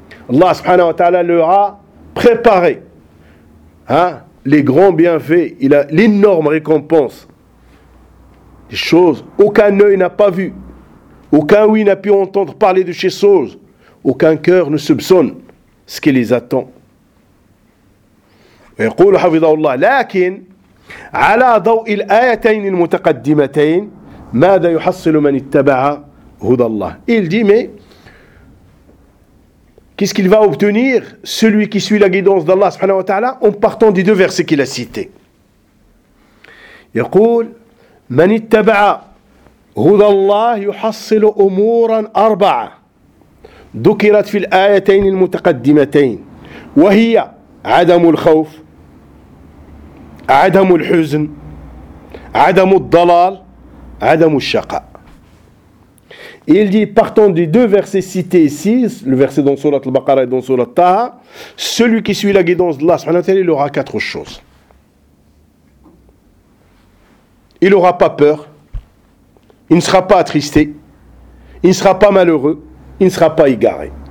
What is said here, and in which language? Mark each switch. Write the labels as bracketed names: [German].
[French] Allah subhanahu wa ta'ala leur a préparé les grands bienfaits, il a l'énorme récompense, des choses aucun œil n'a pas vu, aucun ouïe n'a pu entendre parler de ces choses, aucun cœur ne soupçonne ce qui les attend. [Arabic] ويقول حفظه الله لكن على ضوء الآيتين المتقدمتين ماذا يحصل من اتبع هدى الله. [French] Il dit, mais qu'est-ce qu'il va obtenir celui qui suit la guidance d'Allah subhanahu wa ta'ala en partant des deux versets qu'il a cités. [Arabic] يقول من اتبع هدى الله يحصل امورا اربعه ذكرت في الآيتين المتقدمتين وهي عدم الخوف عدم الحزن عدم الضلال عدم الشقاء. [French] Et il dit, partant des deux versets cités ici, le verset dans Surat al-Baqara et dans Surat Taha, celui qui suit la guidance d'Allah, subhanahu wa ta'ala, il aura quatre choses. Il n'aura pas peur, il ne sera pas attristé, il ne sera pas malheureux, il ne sera pas égaré.